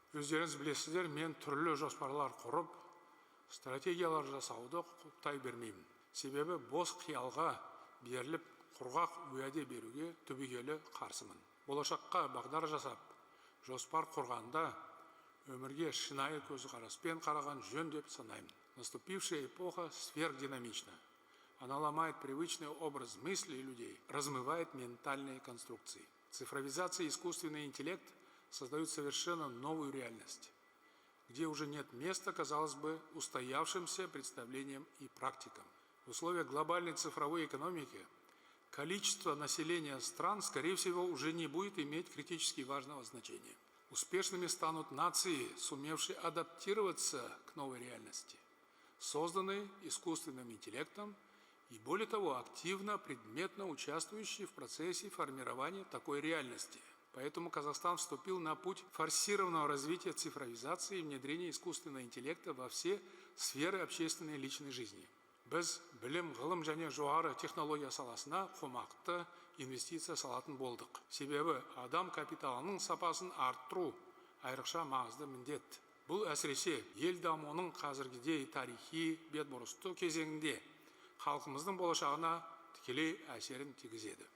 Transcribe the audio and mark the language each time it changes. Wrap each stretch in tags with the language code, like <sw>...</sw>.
<kk>Өздеріңіз білесіздер, мен түрлі жоспарлар құрып, стратегиялар жасауды құптай бермеймін. Себебі бос қиялға беріліп, құрғақ уәде беруге түбегейлі қарсымын. Болашаққа бағдар жасап, жоспар құрғанда өмірге шынайы көзқараспен қараған жөн деп санаймын.</kk> <ru>Наступившая эпоха сверхдинамична. Она ломает привычный образ мысли людей, размывает ментальные конструкции. Цифровизация и искусственный интеллект создают совершенно новую реальность, где уже нет места, казалось бы, устоявшимся представлениям и практикам. В условиях глобальной цифровой экономики количество населения стран, скорее всего, уже не будет иметь критически важного значения. Успешными станут нации, сумевшие адаптироваться к новой реальности, созданной искусственным интеллектом, и более того, активно, предметно участвующие в процессе формирования такой реальности. Поэтому Казахстан вступил на путь форсированного развития цифровизации и внедрения искусственного интеллекта во все сферы общественной и личной жизни.</ru> <kk>Біз білім, ғылым және жоғары технология саласына қомақты инвестиция салатын болдық. Себебі адам капиталының сапасын арттыру айрықша маңызды міндет. Бұл әсіресе ел дамуының қазіргідей тарихи бетбұрысты кезеңінде халқымыздың болашағына тікелей әсерін тигізеді.</kk>